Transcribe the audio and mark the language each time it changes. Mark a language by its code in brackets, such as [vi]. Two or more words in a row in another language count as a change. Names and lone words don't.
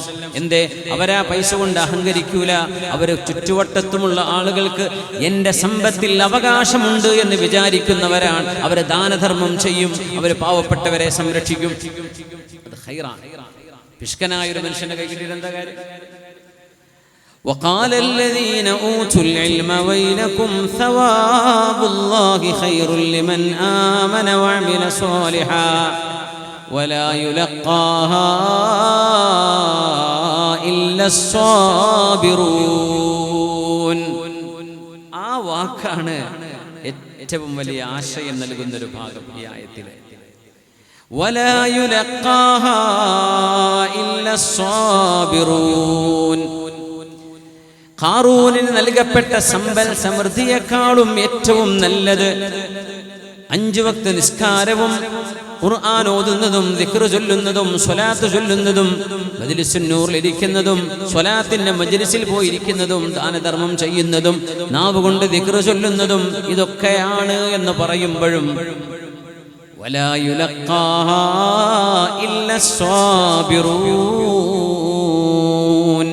[ml] എന്തേ? അവരാ പൈസ കൊണ്ട് അഹങ്കരിക്കൂല. അവര് ചുറ്റുവട്ടത്തുമുള്ള ആളുകൾക്ക് എന്റെ സമ്പത്തിൽ അവകാശമുണ്ട് എന്ന് വിചാരിക്കുന്നവരാണ്. അവര് ദാനധർമ്മം ചെയ്യും, അവര് പാവപ്പെട്ടവരെ സംരക്ഷിക്കും. അത് ഖൈറാണ്. പിഷ്കനായ ഒരു മനുഷ്യന്റെ കൈ കിട്ടിയിട്ട് എന്താ കാര്യം? [ar] وقال الذين أوتوا العلم ويلكم ثواب الله خير لمن آمن وعمل صالحا ولا يلقاها إلا الصابرون. [ml] ആ വാക്കാണ് ഏറ്റവും വലിയ ആശയം നൽകുന്ന ഒരു ഭാഗം ഈ ആയത്തിലെ. [ar] ولا يلقاها إلا الصابرون. [ml] ഖാറൂനിന് നൽകപ്പെട്ട സമ്പൽ സമൃദ്ധിയെക്കാളും ഏറ്റവും നല്ലത് 5 വക്ത് നിസ്കാരവും ഖുർആൻ ഓതുന്നതും ദിക്ർ ചൊല്ലുന്നതും സ്വലാത്ത് ചൊല്ലുന്നതും മജ്ലിസുൻ നൂറിൽ ഇരിക്കുന്നതും സ്വലാത്തിന്റെ മജ്ലിസിൽ പോയി ഇരിക്കുന്നതും ദാനധർമ്മം ചെയ്യുന്നതും നാവ് കൊണ്ട് ദിക്ർ ചൊല്ലുന്നതും ഇതൊക്കെയാണ് എന്ന് പറയുമ്പോഴും [ar] ولا يلقاها إلا الصابرون.